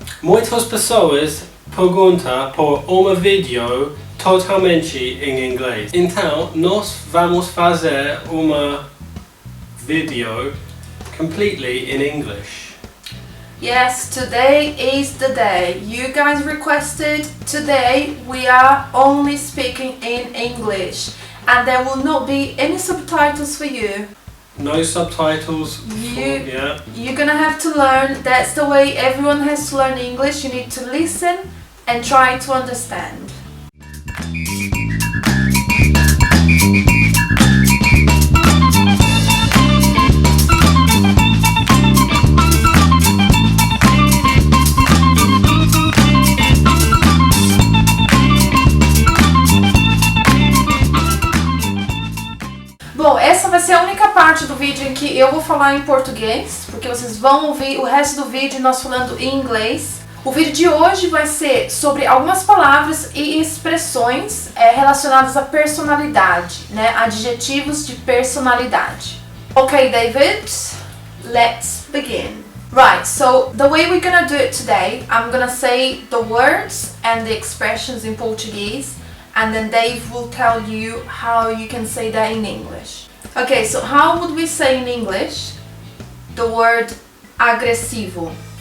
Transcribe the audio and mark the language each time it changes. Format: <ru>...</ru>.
<pt>Muitas pessoas perguntam por vídeo totalmente em inglês. Então, nós vamos fazer vídeo</pt> <en>completely in English. Yes, today is the day. You guys requested. Today we are only speaking in English and there will not be any subtitles for you. No subtitles. You're gonna have to learn. That's the way everyone has to learn English. You need to listen and try to understand.</en> <pt>Bom, essa vai ser a única parte do vídeo em que eu vou falar em português, porque vocês vão ouvir o resto do vídeo nós falando em inglês. O vídeo de hoje vai ser sobre algumas palavras e expressões relacionadas à personalidade, né? Adjetivos de personalidade.</pt> <en>Okay, David, let's begin. Right, so the way we're gonna do it today, I'm gonna say the words and the expressions in Portuguese, and then Dave will tell you how you can say that in English. Okay, so how would we say in English the word agressivo?</en>